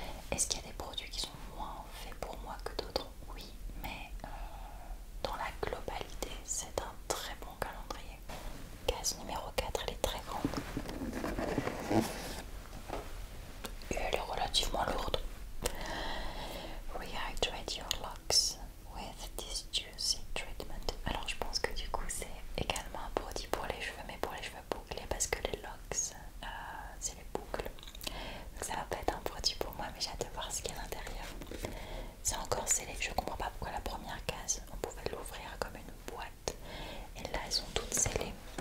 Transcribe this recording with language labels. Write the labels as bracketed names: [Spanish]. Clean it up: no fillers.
[French] Est-ce qu'il y a des produits qui sont moins faits pour moi que d'autres? Oui, mais dans la globalité, c'est un très bon calendrier. Case numéro 4, elle est très grande. Et elle est relativement lourde. [English] Rehydrate your locks with this juicy treatment. [French] Alors je pense que du coup c'est également un produit pour les cheveux, mais pour les cheveux bouclés, parce que les locks c'est les boucles. Donc ça va pas être un produit pour moi, mais j'ai hâte de voir ce qu'il y a à l'intérieur. C'est encore scellé, je comprends pas pourquoi la première case on pouvait l'ouvrir comme une boîte, et là elles sont toutes scellées.